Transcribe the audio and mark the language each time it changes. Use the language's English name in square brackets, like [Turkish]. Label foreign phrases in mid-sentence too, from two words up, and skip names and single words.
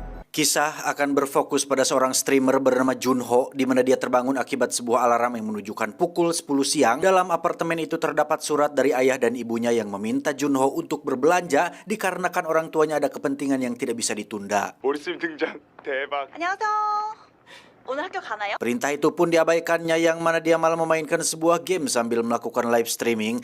[Indonesian] Kisah akan berfokus pada seorang streamer bernama Junho, di mana dia terbangun akibat sebuah alarm yang menunjukkan pukul 10 siang. Dalam apartemen itu terdapat surat dari ayah dan ibunya yang meminta Junho untuk berbelanja dikarenakan orang tuanya ada kepentingan yang tidak bisa ditunda. [Korean] 몰입 등장 대박. 안녕하세요. 오늘 학교 가나요? [Indonesian] Perintah itu pun diabaikannya yang mana dia malah memainkan sebuah game sambil melakukan live streaming.